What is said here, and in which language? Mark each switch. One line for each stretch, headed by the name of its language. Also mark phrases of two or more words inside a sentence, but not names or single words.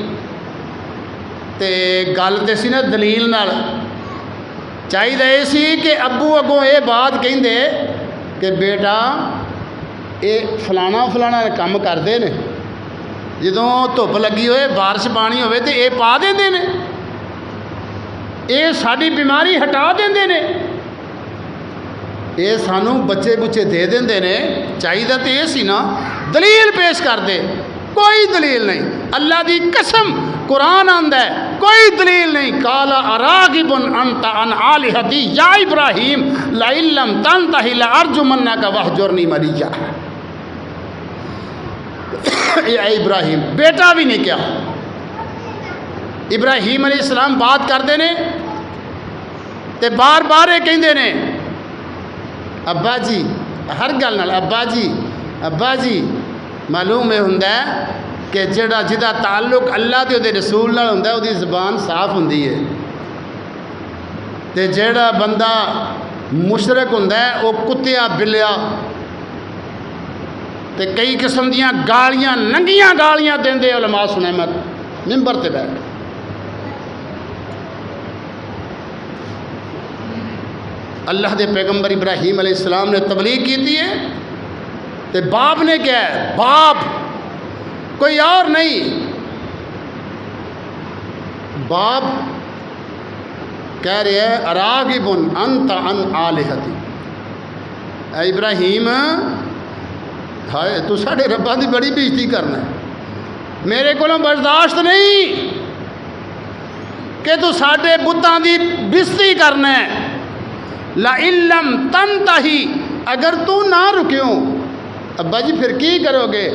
Punjabi: تے گل تے سی نا دلیل نال، چاہیے سی کہ ابو اگوں یہ بات کہندے کہ
Urdu: بیٹا یہ فلانا فلانا کام کرتے ہیں،
Punjabi: جدوں دھوپ لگی ہوئے بارش پانی ہوئے تو یہ پا دیں نے، یہ ساری بیماری ہٹا دیں نے، یہ سانو بچے بچے دے دیں نے۔ چاہیے تو یہ سی نا دلیل پیش کر دے، کوئی دلیل نہیں۔ اللہ دی قسم قرآن آندا ہے کوئی دلیل نہیں۔
Arabic: قال اراغب انت عن آلہتی یا ابراہیم لئن لم تنتہ لارجمنک واہجرنی ملیا۔
Punjabi: اے ابراہیم بیٹا بھی نہیں کیا، ابراہیم علیہ السلام بات کرتے ہیں تے بار بار یہ کہندے نے ابا جی، ہر گل نال ابا جی ابا جی۔ معلوم یہ ہوندا ہے کہ جہاں تعلق اللہ تے دے رسول نال ہوندا ہے وہ دی زبان صاف ہوندی ہے، تے جہاں بندہ مشرک ہوندا ہے وہ کتیا بلیا تے کئی قسم دیاں گالیاں ننگیاں گالیاں دیندے علماء سنے مت ممبر تے بیٹھ۔ اللہ دے پیغمبر ابراہیم علیہ السلام نے تبلیغ کیتی ہے تے باپ نے کیا ہے، باپ کوئی اور نہیں، باپ کہہ رہے ہیں
Arabic: اراغب انت عن آلہتی۔
Punjabi: اے ابراہیم ہائے تو ساڑھے ربا دی بڑی بےزتی کرنا ہے،
Urdu: میرے کو برداشت نہیں
Punjabi: کہ تو ساڑھے بتاں دی بےزتی کرنا ہے۔
Arabic: لئن لم تنتہی،
Punjabi: اگر تو نہ رکیوں ابا جی پھر کی کرو گے؟